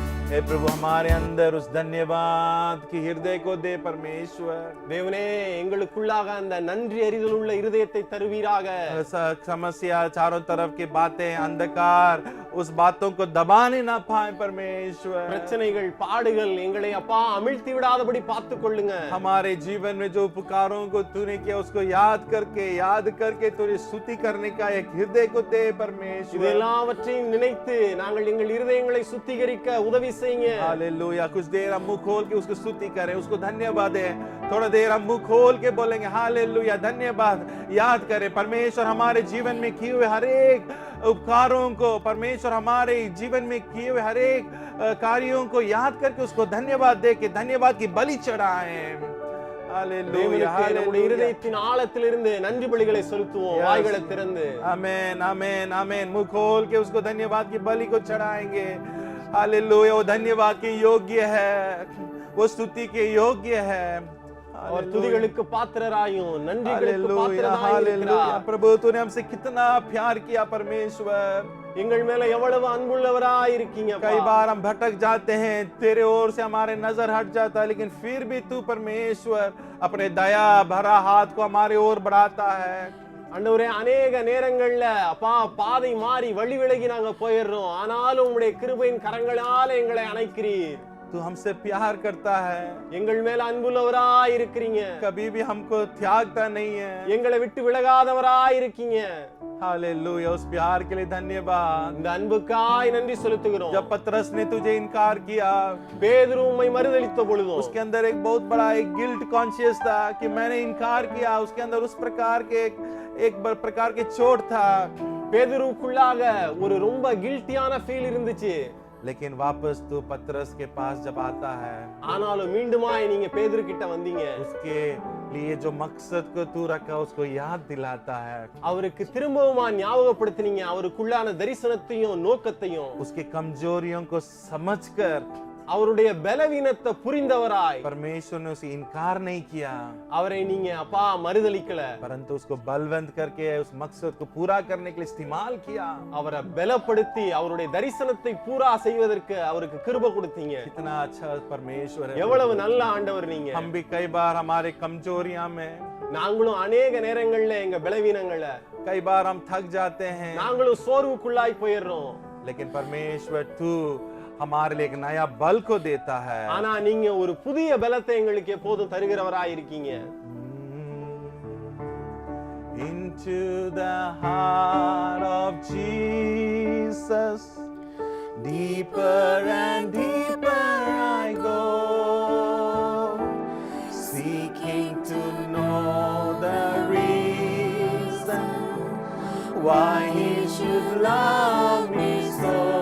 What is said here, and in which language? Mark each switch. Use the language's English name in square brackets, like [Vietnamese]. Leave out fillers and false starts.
[Hindi] हे प्रभु, हमारे अंदर उस धन्यवाद की हृदय को दे परमेश्वर। [Tamil] தேவனே எங்களுக்குள்ளாக அந்த நன்றி அறிதல் உள்ள இருதயத்தை தருவீராக। [Hindi] समस्या, चारों तरफ की बातें, अंधकार, उस बातों को दबाने ना पाए परमेश्वर। [Tamil] பிரச்சனைகள் பாடுகள் எங்களை அப்பா அமிழ்த்தி விடாதபடி பார்த்து கொள்ளுங்க। [Hindi] हमारे जीवन में जो उपकारों को तूने किया उसको याद करके तुझे स्तुति करने का एक हृदय को दे परमेश्वर। [Tamil] இதெல்லாவற்றையும் நினைத்து நாங்கள் எங்கள் இருதயங்களை சுத்திகரிக்க உதவி செய்யுங்க। [Hindi] हालेलुया। कुछ देर हम मुंह खोल के उसको स्तुति करें, उसको धन्यवाद दें। थोड़ा देर हम मुंह खोल के बोलेंगे हालेलुया, धन्यवाद। याद करें परमेश्वर हमारे जीवन में किए हुए हर एक उपकारों को, परमेश्वर हमारे जीवन में किए हुए हर एक कार्यों को याद करके उसको धन्यवाद दे के धन्यवाद की बलि चढ़ाएं। हालेलुया, [Tamil] தேவனுக்கு நம்முடைய [Hindi] हालेलुया। [Tamil] இருதயத்தின் ஆழத்திலிருந்து நன்றி பலிகளை செலுத்துவோம்। வாய்களை திறந்து [Hindi] आमेन, आमेन, आमेन। मुंह खोल के उसको धन्यवाद की बलि को चढ़ाएंगे। हालेलुया। वो धन्यवाद के योग्य है, वो स्तुति के योग्य है। [Tamil] और துதிகளுக்கு பாத்திரராயும் நன்றிகளுக்கு [Hindi] हालेलुया, [Tamil] பாத்திரராயும் [Hindi] हालेलुया। [Tamil] இருக்கிறார்। [Hindi] प्रभु, तूने हमसे कितना प्यार किया परमेश्वर। [Tamil] எங்கள் மேல எவ்வளவு அன்புள்ளவராய் இருக்கீங்க। [Hindi] कई बार हम भटक जाते हैं, तेरे ओर से हमारे नजर हट जाता है, लेकिन फिर भी तू परमेश्वर अपने दया भरा हाथ को हमारे ओर बढ़ाता है। [Tamil] ஆண்டவரே, அநேக நேரங்கள்ல அப்பா பாதை மாறி வழி விலகி நாங்க போயிடுறோம்। ஆனாலும் உம்முடைய கிருபையின் கரங்களால எங்களை அணைக்கிறீர்। [Hindi] तू हमसे प्यार करता है, [Tamil] எங்கள் மேல அன்புள்ளவராய் இருக்கிறீங்க। [Hindi] कभी भी हमको त्यागता नहीं है। [Tamil] எங்களை விட்டு விலகாதவராய் இருக்கீங்க। [Hindi] हालेलुया। उस प्यार के लिए धन्यवाद। [Tamil] இந்த அன்புக்காய் நன்றி செலுத்துகிறோம்। [Hindi] जब पतरस ने तुझे इनकार किया, [Tamil] பேதுரு உம்மை மறுதலித்த பொழுதும் [Hindi] उसके अंदर एक बहुत बड़ा एक गिल्ट कॉन्शियस था कि मैंने इनकार किया। उसके अंदर उस प्रकार के एक प्रकार के चोट था। [Tamil] பேதுருக்குள்ளாக ஒரு ரொம்ப கில்ட்டியான ஃபீல் இருந்துச்சு। [Hindi] लेकिन वापस तू पतरस के पास जब आता है, [Tamil] ஆனாலும் மீண்டுமாய் நீங்க பேதுரு கிட்ட வந்தீங்க। [Hindi] उसके ये जो मकसद को तू रखा उसको याद दिलाता है, [Tamil] அவருக்கு திரும்பவுமா ஞாபகப்படுத்தினீங்க அவருக்குள்ளான தரிசனத்தையும் நோக்கத்தையும். [Hindi] उसकी कमजोरियों को समझकर [Tamil] அவருடைய பலவீனத்தை புரிந்தவராய் [Hindi] परमेश्वर ने उसे इनकार नहीं किया, [Tamil] அவரை நீங்க அப்பா மறுதலிக்கல, [Hindi] परंतु उसको बलवंत करके उस मकसद को पूरा करने के लिए इस्तेमाल किया। [Tamil] அவரை பலப்படுத்தி அவருடைய தரிசனத்தை பூரா செய்வதற்கு அவருக்கு கிருபை கொடுத்தீங்க. [Hindi] कितना अच्छा परमेश्वर है। [Tamil] எவ்வளவு நல்ல ஆண்டவர் நீங்க. [Hindi] हम भी कई बार हमारे कमजोरियां में, [Tamil] நாங்களும் [Hindi] अनेक [Tamil] நேரங்கள்ல எங்க பலவீனங்கள [Hindi] कई बार हम थक जाते हैं, [Tamil] நாங்களும் சோர்வுக்குள்ளாய் போயிடுறோம். [Hindi] लेकिन परमेश्वर तू हमारे लिए एक नया बल को देता है। [Tamil] ஆனா நீங்க ஒரு புதிய பலத்தை எங்களுக்கு எப்போதும் தருகிறவராய் இருக்கீங்க. [English] Into the heart of Jesus, deeper and deeper I go, seeking to know the reason why He should love me so,